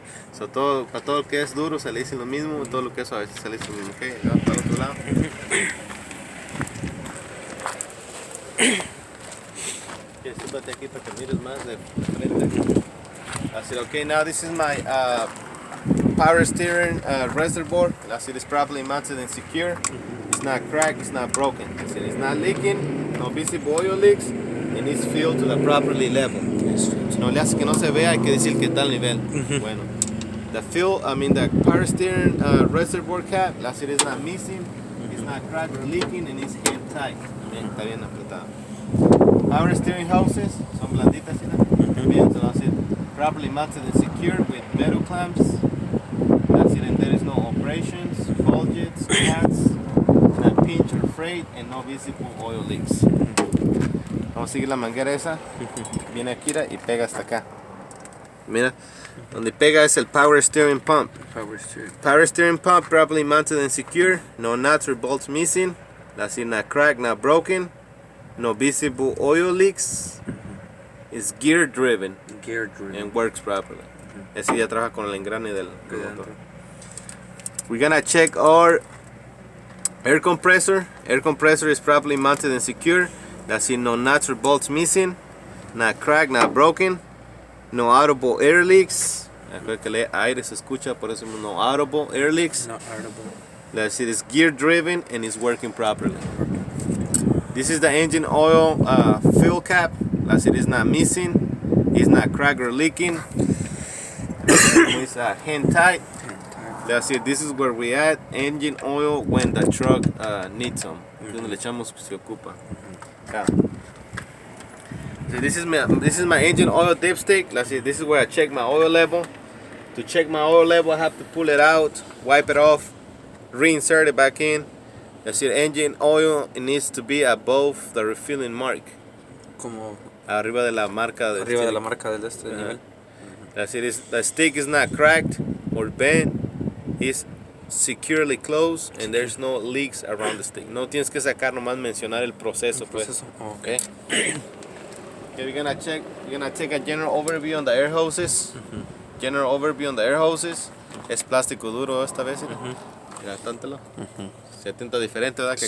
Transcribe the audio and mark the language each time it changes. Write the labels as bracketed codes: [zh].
[es] So para todo lo que es duro se le dice lo mismo, todo lo que es suave se le dice lo mismo. Okay, vamos para el otro lado. Súbate aquí para que mires más de frente. [en] Así, okay, now this is my power steering reservoir. Así, it's properly mounted and secure. It's not cracked, it's not broken. Así, it's not leaking, no visible oil leaks, and it's filled to the properly level. [es] No le hace que no se vea, hay que decir que está al nivel. [en] Bueno, the power steering reservoir cap, así, it's not missing, it's not cracked or leaking, and it's hand tight. [es] Bien, está bien apretado. [en] Power steering hoses [es] son blanditas, ¿sí? [en] Bien, so that's it. Properly mounted and secure with metal clamps. That's it, and there is no abrasions, bulges, cuts, not pinch or frayed, and no visible oil leaks. [es] Vamos a seguir la manguera esa. Viene aquí y pega hasta acá. Mira, donde pega es el power steering pump. [en] Power steering pump properly mounted and secure. No nuts or bolts missing. That's it, not cracked, not broken. No visible oil leaks. It's gear driven. And works properly. [es] Ese ya trabaja con el engrane del motor. [en] We're gonna check our air compressor. Air compressor is properly mounted and secure. That's it, no nuts or bolts missing. Not cracked, not broken. No audible air leaks. [es] Acuérdate que el aire se escucha, por eso [en] no audible air leaks. No audible. That's it, it's gear driven and it's working properly. This is the engine oil fill cap. That's it, it's not missing. It's not cracked or leaking. It's hand tight. That's it, this is where we add engine oil when the truck needs some. [es] Donde le echamos se ocupa. [en] So this is my engine oil dipstick. Let's see, this is where I check my oil level. To check my oil level, I have to pull it out, wipe it off, reinsert it back in. Let's see, engine oil, it needs to be above the refilling mark. [es] Como Arriba de la marca del arriba [en] stick. [es] de la marca del nivel. [en] That's it, the stick is not cracked or bent. It's securely closed and there's no leaks around the stick. [es] No tienes que sacar, nomás mencionar el proceso. Pues. [en] Okay. Okay, we're gonna take a general overview on the air hoses. General overview on the air hoses. [es] Es plástico duro esta vez. Mira, tántalo. Se tinta diferente, ¿verdad? Que